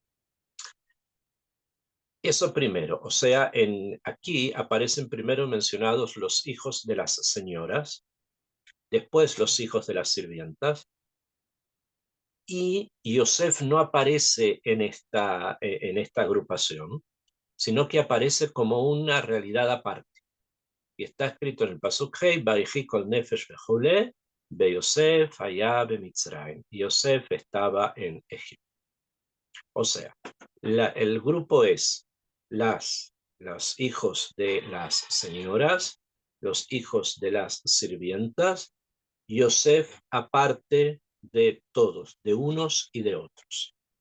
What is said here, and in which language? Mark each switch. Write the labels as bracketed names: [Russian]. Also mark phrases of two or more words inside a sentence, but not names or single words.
[Spanish] Eso primero, o sea, aquí aparecen primero mencionados los hijos de las señoras después los hijos de las sirvientas, y Yosef no aparece en esta agrupación, sino que aparece como una realidad aparte. Y está escrito en el [Hebrew] פסוק ה, ויהי כל נפש וכולי ב יוסף היה במצרים. [Spanish] Yosef estaba en Egipto. O sea, el grupo es los hijos de las señoras, los hijos de las sirvientas, Yosef aparte de todos, de unos y de otros.